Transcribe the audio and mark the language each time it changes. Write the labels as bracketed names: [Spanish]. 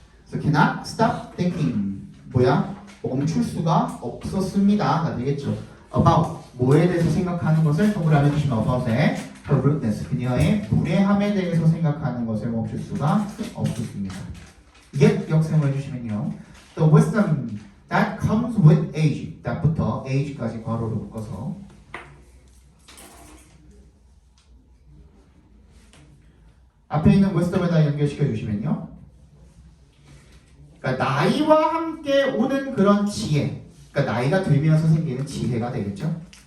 [English] So cannot stop thinking. [Korean] 뭐야? 멈출 수가 없었습니다가 되겠죠. About 뭐에 대해서 생각하는 것을 동그라미 주시면 about에 [English] her rudeness [Korean] 그녀의 무례함에 대해서 생각하는 것을 멈출 수가 없었습니다. 이게 역생을 해주시면요. [English] The wisdom that comes with age. [Korean] that부터 age까지 괄호로 묶어서 앞에 있는 wisdom에다 연결시켜 주시면요. 그러니까 나이와 함께 오는 그런 지혜. 그러니까 나이가 들면서 생기는 지혜가 되겠죠.